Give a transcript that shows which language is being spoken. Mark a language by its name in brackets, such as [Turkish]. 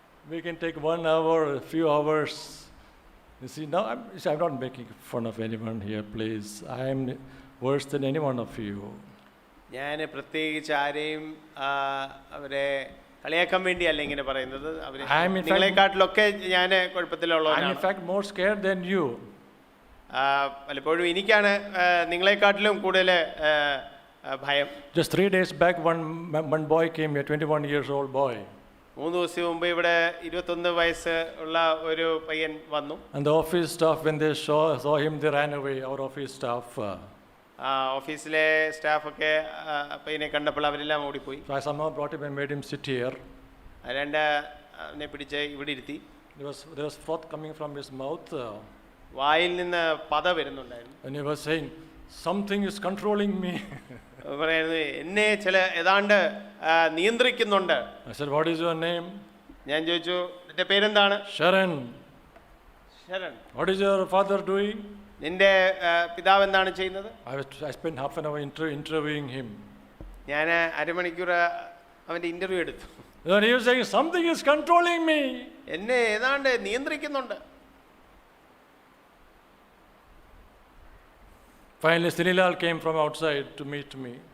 [English] we can take 1 hour, a few hours. You see, now I'm not making fun of anyone here, please. I am worse than any one of you. [Malayalam] ഞാൻ പ്രത്യേകിച്ച് ആരെയും അവരെ കളിയാക്കാൻ വേണ്ടിയല്ല ഇങ്ങനെ പറയുന്നത്. നിങ്ങളെക്കാട്ടിലൊക്കെ ഞാൻ കുഴപ്പത്തിലുള്ളവനാണ്. [English] I'm in fact more scared than you. [Malayalam] പലപ്പോഴും എനിക്കാണ് നിങ്ങളെക്കാട്ടിലും കൂടുതൽ ഭയം. [English] Just 3 days back, one boy came here, 21 years old boy. [Malayalam] 3 ദിവസം മുമ്പ് ഇവിടെ 21 വയസ്സ് ഉള്ള ഒരു പയ്യൻ വന്നു. [English] And the office staff, when they saw him, they ran away. Our office staff. [Malayalam] ഓഫീസിലെ സ്റ്റാഫൊക്കെ പയ്യനെ കണ്ടപ്പോൾ അവരെല്ലാം ഓടിപ്പോയി. [English] So I somehow brought him and made him sit here. [Malayalam] അവനെ പിടിച്ച് ഇവിടെ ഇരുത്തി. [English] there was froth coming from his mouth, [Malayalam] വായിൽ നിന്ന് പത വരുന്നുണ്ടായിരുന്നു. [English] and he was saying, something is controlling me. [Malayalam] പറയുന്നത് എന്നെ ചില ഏതാണ്ട് നിയന്ത്രിക്കുന്നുണ്ട്. [English] I said, what is your name? [Malayalam] ഞാൻ ചോദിച്ചു, നിന്റെ പേരെന്താണ്? [English] Sharon. [Malayalam] Sharan. [English] What is your father doing? [Malayalam] നിന്റെ പിതാവ് എന്താണ് ചെയ്യുന്നത്? [English] I spent half an hour interviewing him. [Malayalam] ഞാൻ അരമണിക്കൂർ അവൻ്റെ ഇന്റർവ്യൂ എടുത്തു. [English] Then he was saying, something is controlling me. [Malayalam] എന്നെ ഏതാണ്ട് നിയന്ത്രിക്കുന്നുണ്ട്. [English] Finally, Sinilal came from outside to meet me.